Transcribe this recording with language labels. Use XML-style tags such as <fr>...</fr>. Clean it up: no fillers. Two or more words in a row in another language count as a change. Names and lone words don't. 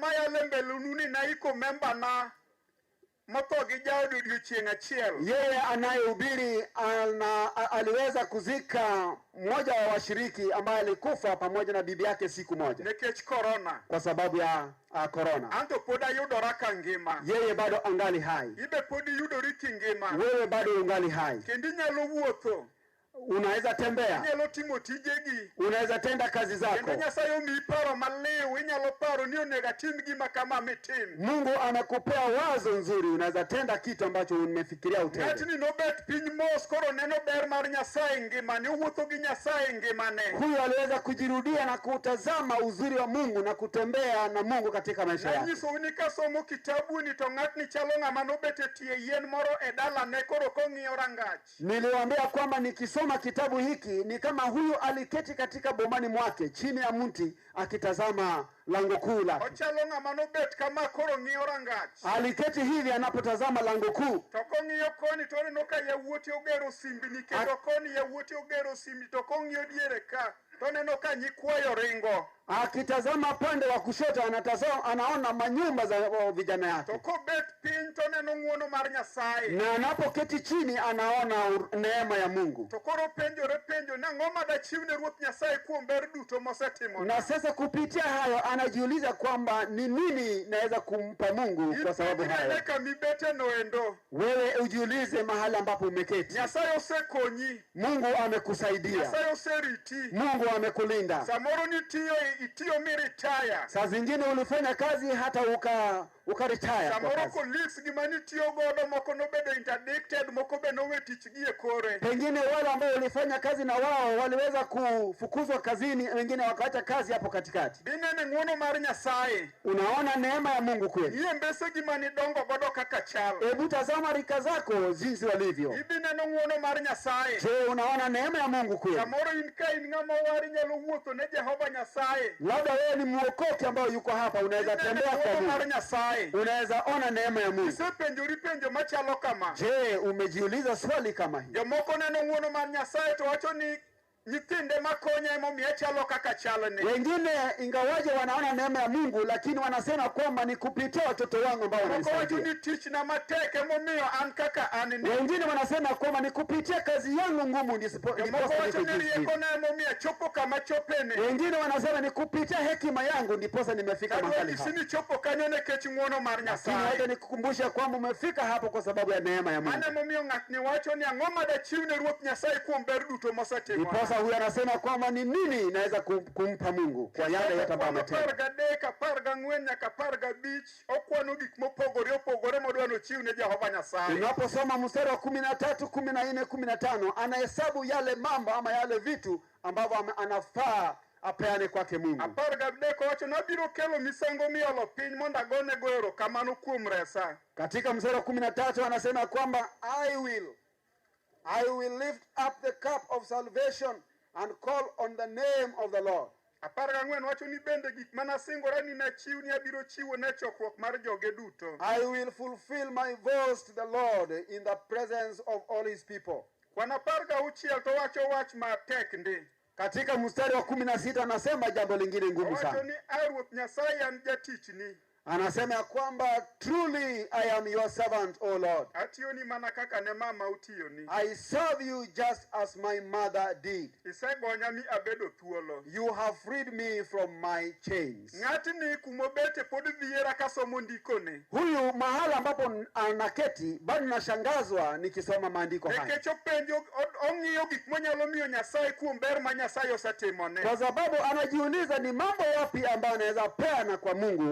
<sw>Yeye anayehubiri aliweza kuzika mmoja wa washiriki ambaye alikufa pamoja na bibi yake siku moja kwa sababu ya corona. Yeye bado angali hai. Wewe bado ungali hai. Unaweza tembea, unaweza tenda kazi zako.</sw> <luo>atim gima kama mitim.</luo> <sw>Mungu amekupea wazo nzuri, unaweza tenda kitu ambacho umefikiria utende.</sw> <luo>Ng'atni nobet piny mos koro neno ber mar Nyasaye ngimane, owuotho gi Nyasaye ngimane.</luo> <sw>Huyu aliweza kujirudia na kutazama uzuri wa Mungu na kutembea na Mungu katika maisha yake.</sw> <luo>Nanyiso ni kasomo kitabu ni to ng'atni chalo ng'ama nobet etie yien moro e dalane koro kong'iyo rangach.</luo> <sw>Niliwaambia kwamba nikisoma kitabu hiki ni kama huyu aliketi katika bomani mwake chini ya mti akitazama lango kuu lake.</sw> <luo>Ochalo ng'ama nobet kama koro ng'iyo rangach.</luo> <sw>Aliketi hivi anapotazama lango kuu.</sw> <luo>To kong'iyo koni to oneno ka yawuoti ogero simbni kendo koni yawuoti ogero simbi to kong'iyo diere ka to oneno ka nyikwayo ringo.</luo> <sw>Akitazama pande wa kushoto anaona manyumba za vijana yake.</sw> <luo>To kobet piny to oneno ng'wono mar Nyasaye.</luo> <sw>Na anapoketi chini anaona neema ya Mungu.</sw> <luo>To koro penjo nang'o madachiwne Ruoth Nyasaye kuom ber duto mosetimo.</luo> <sw>Na sasa kupitia hayo anajiuliza kwamba ni nini naweza kumpa Mungu kwa sababu hayo. Wewe ujiulize mahali ambapo umeketi.</sw> <luo>Nyasaye osekonyi.</luo> <sw>Mungu amekusaidia.</sw> <luo>Nyasaye oseriti.</luo> <sw>Mungu amekulinda.</sw> <luo>Samoro itiyo miritaya.</luo> <sw>Saa zingine ulifanya kazi hata ukaretire.</sw> <luo>Samoro colleagues gimani tiyo godo moko nobedo interdicted, moko be nowe tich gi e kore.</luo> <sw>Pengine wale ambao ulifanya kazi na wao waliweza kufukuzwa kazini, wengine wakaacha kazi hapo katikati.</sw> <luo>Binene ng'wono mar Nyasaye.</luo> <sw>Unaona neema ya Mungu kweli.</sw> <luo>Iye mbese gimani dongo godo kaka chal.</luo> <sw>Hebu tazama rika zako jinsi walivyo.</sw> <luo>Ibineno ng'wono mar Nyasaye.</luo> <sw>Je, unaona neema ya Mungu kweli?</sw> <luo>Samoro in ng'ama wari nyalo wuotho ne Jehova Nyasaye.</luo> <sw>Labda wewe ni mwokozi ambao yuko hapa, unaweza tembea kwa Mungu. Unaweza ona neema ya Mungu.</sw> <luo>Isepenjori penjo machalo kama.</luo> <sw>Je, umejiuliza swali kama hili?</sw> <luo>Jomoko neno ng'wono mar Nyasaye to wacho ni nyithinde makonya emomiyo chalo kaka chalne.</luo> <sw>Wengine ingawaje wanaona neema ya Mungu, lakini wanasema kwamba ni kupitia watoto wangu ambao wananisaidia.</sw> <luo>Ni teach na mateke emomiyo an kaka an.</luo> <sw>Wengine wanasema kwamba ni kupitia kazi yangu ngumu</sw> <luo>chopo kama chopene.</luo> <sw>Wengine wanasema ni kupitia hekima yangu ndiposa nimefika mahali hapa.</sw> <luo>Sini chopo kanyone kechi ng'wono mar Nyasaye.</luo> <sw>Lakini nikukumbusha kwamba umefika hapo kwa sababu ya neema ya Mungu.</sw> <luo>Mane emomiyo ng'atni wacho ni ang'oma da chiwne Ruoth Nyasaye kuom ber duto mosetimo.</luo> <sw>Sasa huyu anasema kwamba ni nini naweza kumpa Mungu kwa yale yote ambayo ametenda. Unaposoma mstari wa 13, 14, 15 anahesabu yale mambo ama yale vitu ambavyo anafaa apeane kwake Mungu. Katika mstari wa 13 anasema kwamba</sw> <en>I will lift up the cup of salvation and call on the name of the Lord. I will fulfill my vows to the Lord in the presence of all his people.</en> <sw>Katika mstari wa 16 anasema jambo lingine ngumu sana. Anasema kwamba</sw> <en>truly I am your servant, O Lord. I serve you just as my mother did. You have freed me from my chains.</en> <sw>Huyu mahala ambapo anaketi bado nashangazwa nikisoma maandiko haya. Kwa sababu anajiuliza ni mambo yapi ambayo anaweza peana kwa Mungu.</sw>